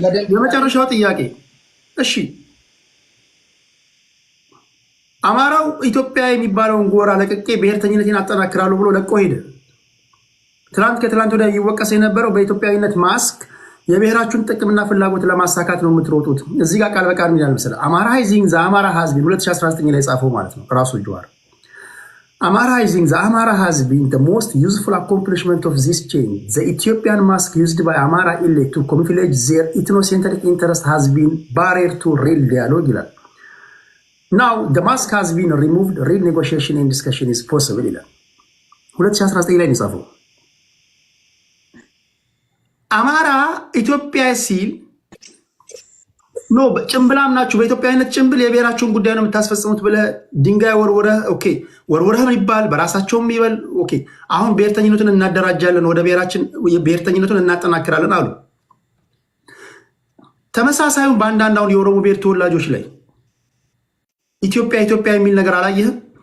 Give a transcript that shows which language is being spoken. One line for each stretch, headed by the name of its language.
Amharic: የመጨረሻው ጥያቄ እሺ፣ አማራው ኢትዮጵያ የሚባለውን ጎራ ለቅቄ ብሔርተኝነትን አጠናክራለሁ ብሎ ለቆ ሄደ። ትናንት ከትላንት ወዲያ ይወቀስ የነበረው በኢትዮጵያዊነት ማስክ የብሔራችሁን ጥቅምና ፍላጎት ለማሳካት ነው የምትሮጡት። እዚህ ጋር ቃል በቃል ምን ያህል መሰለህ?
English: አማራይዚንግ ዘ አማራ ሃዝ ቢን 2019
Amharic: ላይ ጻፈው ማለት ነው ራሱ
English: ጀዋር። Amarizing the Amara has been the most useful accomplishment of this change. The Ethiopian mask used by Amara elite to camouflage their ethnocentric interest has been barrier to real dialogue. Now the mask has been removed, real negotiation and discussion is possible.
Amharic: 2019 ላይ ነው አማራ ኢትዮጵያ ሲል ኖ ጭምብላም ናችሁ በኢትዮጵያዊነት ጭምብል የብሔራችሁን ጉዳይ ነው የምታስፈጽሙት ብለህ ድንጋይ ወርወረህ ኦኬ ወርወረህ ይባል በራሳቸውም ይበል ኦኬ አሁን ብሔርተኝነቱን እናደራጃለን ወደ ብሔራችን ብሔርተኝነቱን እናጠናክራለን አሉ። ተመሳሳዩን በአንዳንድ አሁን የኦሮሞ ብሔር ተወላጆች ላይ ኢትዮጵያ ኢትዮጵያ የሚል ነገር አላየህም?